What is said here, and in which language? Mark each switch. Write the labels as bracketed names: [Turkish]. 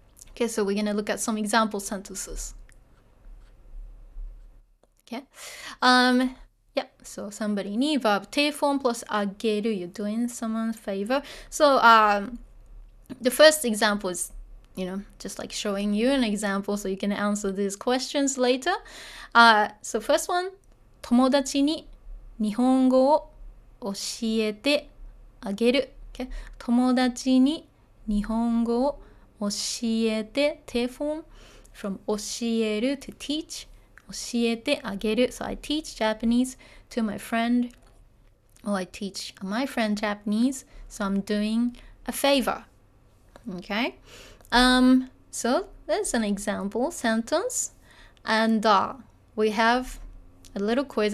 [English] Okay, so we're gonna look at some example sentences. Okay, yeah, Yeah, so somebody に verb 定 form plus あげる you're doing someone a favor. So the first example is, just like showing you an example so you can answer these questions later. [Japanese] So first one, 友達に日本語を教えてあげる。 [English] Okay? [Japanese] 友達に日本語を教えて定 [English] form from [Japanese] 教える [English] to teach. [Japanese] 教えてあげる. [English] So I teach Japanese to my friend, or I teach my friend Japanese, so I'm doing a favor. Okay? So there's an example sentence, and we have a little quiz.